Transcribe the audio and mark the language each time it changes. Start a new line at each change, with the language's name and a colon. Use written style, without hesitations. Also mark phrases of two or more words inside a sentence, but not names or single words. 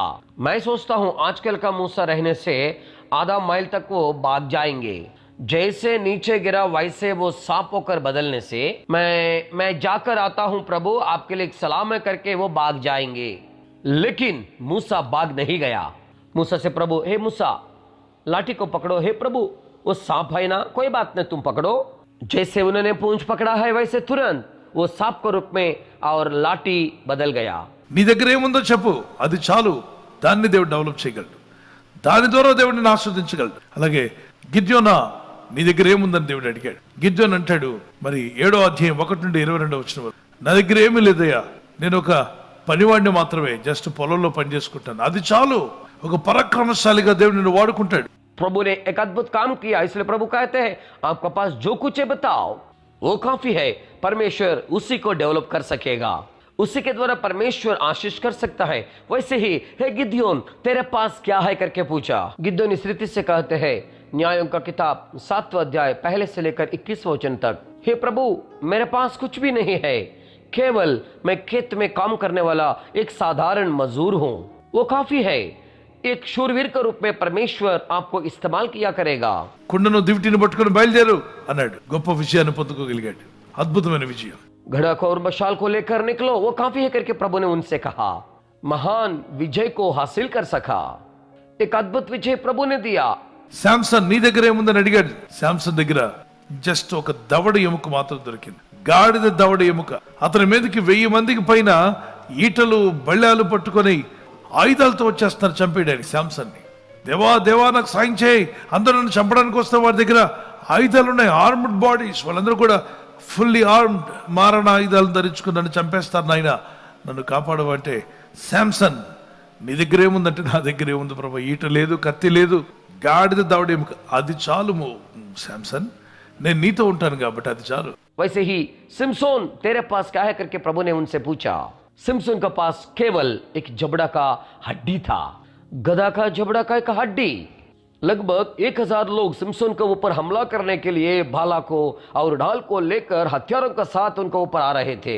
Hindi: मैं सोचता हूं आजकल का मूसा रहने से आधा माइल तक वो भाग जाएंगे, जैसे नीचे गिरा वैसे वो सांप होकर बदलने से मैं जाकर आता हूं प्रभु, आपके लिए एक सलाम है करके वो भाग जाएंगे। लेकिन मूसा भाग नहीं गया। मूसा से प्रभु, हे मूसा लाठी को पकड़ो, हे प्रभु वो सांप है ना, कोई बात नहीं तुम पकड़ो। जैसे उन्होंने पूंछ पकड़ा है वैसे तुरंत वो सांप के रूप में और लाठी बदल गया।
Telugu: నీ దగ్గర ఏముందో చెప్పు, అది చాలు, దాన్ని దేవుడు డెవలప్ చేయగలడు, దాని ద్వారా దేవుడిని ఆస్వాదించగలడు. అలాగే గిద్యోనా నీ దగ్గర ఏముందని దేవుడు అడిగాడు. గిద్యోన్ అంటాడు, మరి 7వ అధ్యాయం 1 నుండి 22 వచనం వరకు, నా దగ్గర ఏమీ లేదయ్యా, నేను ఒక పనివాడిని మాత్రమే, జస్ట్ పొలంలో పని చేసుకుంటాను, అది చాలు. ఒక పరాక్రమశాలిగా దేవుడు నిన్ను వాడుకుంటాడు.
Hindi: प्रभु ने एक अद्भुत काम किया, इसलिए प्रभु कहते हैं आपके पास जो कुछ है बताओ, वो काफी है। परमेश्वर उसी को डेवलप कर सकेगा, उसी के द्वारा परमेश्वर आशीष कर सकता है। वैसे ही हे गिद्योन तेरे पास क्या है करके पूछा। गिद्योन इस रीति से कहते हैं, न्यायों का किताब 7वां अध्याय 1 से लेकर 21वां वचन तक, हे प्रभु मेरे पास कुछ भी नहीं है, केवल मैं खेत में काम करने वाला एक साधारण मजदूर हूं, वो काफी है। एक शूरवीर के रूप में परमेश्वर आपको इस्तेमाल किया करेगा।
Telugu: కుండను దివిటిని పట్టుకొని బయలుదేరు అన్నాడు. గొప్ప విజయాన్ని పొందుకోగలిగాడు, అద్భుతమైన విజయం.
Hindi: घड़ा को और मशाल को लेकर निकलो, वो काफी है करके प्रभु ने उनसे कहा। महान विजय को हासिल कर सका, एक अद्भुत विजय प्रभु ने दिया।
Telugu: శాంసన్ నీ దగ్గర ఏముందని అడిగాడు. శాంసన్ దగ్గర జస్ట్ ఒక దవడ ఎముక మాత్రం దొరికింది, గాడిద దవడ ఎముక. అతని మీదకి 1000 మందికి పైన ఈటలు బళ్ళాలు పట్టుకొని ఆయుధాలతో వచ్చేస్తున్నారు చంపేయడానికి శాంసన్ని. దేవా దేవా నాకు సాయం చేయి, అందరూ నన్ను చంపడానికి వస్తే వారి దగ్గర ఆయుధాలు ఉన్నాయి,
English: armed bodies,
Telugu: వాళ్ళందరూ కూడా
English: fully armed,
Telugu: మారణ ఆయుధాలను ధరించుకుని నన్ను చంపేస్తారు నాయన, నన్ను కాపాడవంటే, శాంసన్ నీ దగ్గర ఏముందంటే, నా దగ్గర ఏముంది ప్రభు, ఈట లేదు, కత్తి లేదు, గాడిద దవడ ఎముక, అది చాలు శాంసన్, నేను నీతో ఉంటాను కాబట్టి అది చాలు.
Hindi: वैसे ही सिमसोन तेरे पास क्या है करके प्रभु ने उनसे पूछा। सिमसोन के पास केवल एक जबड़ा का हड्डी था, गधा का जबड़ा का एक हड्डी। लगभग 1000 लोग सिमसोन के ऊपर हमला करने के लिए भाला को और ढाल को लेकर हथियारों के साथ उनके ऊपर आ रहे थे।